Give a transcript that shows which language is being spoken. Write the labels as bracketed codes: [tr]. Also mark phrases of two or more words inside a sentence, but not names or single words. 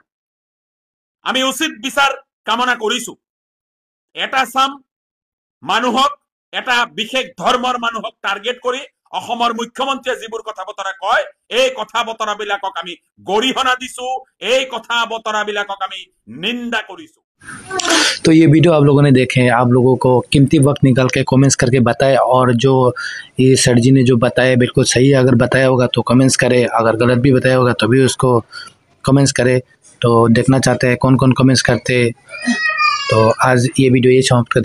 [as] আমি উচিত বিচাৰ কামনা কৰিছো। এটা চাম মানুহক, এটা বিশেষ ধৰ্মৰ মানুহক টাৰ্গেট কৰি অসমৰ মুখ্যমন্ত্ৰীয়ে যিবোৰ কথা বতৰা কয়, এই কথা বতৰাবিলাকক আমি গৰিহণা দিছো, এই কথা বতৰাবিলাকক আমি নিন্দা কৰিছো। [hi] तो ये वीडियो आप लोगों ने देखे, आप लोगों को कीमती वक्त निकाल के कमेंट्स करके बताएं, और जो ये सर जी ने जो बताया बिल्कुल सही अगर बताया होगा तो कमेंट्स करें, अगर गलत भी बताया होगा तो भी उसको कमेंट्स करें। तो देखना चाहते हैं कौन कौन कमेंट्स करते तो आज ये वीडियो ये समाप्त करते हैं।